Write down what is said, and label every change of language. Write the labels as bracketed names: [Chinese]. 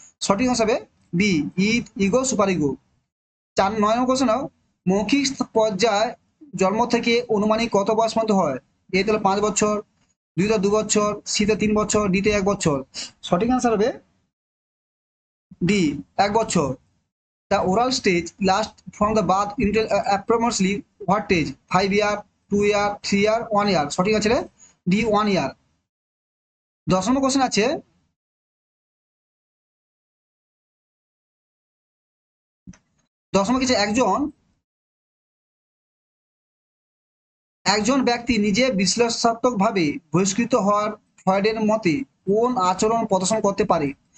[Bangla] সঠিক হিসাবে B, ইড, ego, super ego. 9 নম্বর question, মৌখিক পর্যায় জন্ম থেকে অনুমানিক কত বয়স পর্যন্ত হয়? এ হলো 5 বছর, দুইতে 2 বছর, সিতে 3 বছর, ডিতে 1 বছর। সঠিক আনসার হবে ডি, 1 বছর। [English] The oral stage lasts from the birth until approximately what age? 5 year, 2 year, 3 year, 1 year. [Bangla] সঠিক আছে ডি, 1 year। 10 নম্বর কোশ্চেন আছে, 10 নম্বর কিছু একজন ব্যক্তি নিজে বিশ্লেষণাত্মকভাবে বহিষ্কৃত হওয়ার ফ্রয়েডের মতে কোন আচরণ প্রদর্শন করতে পারে?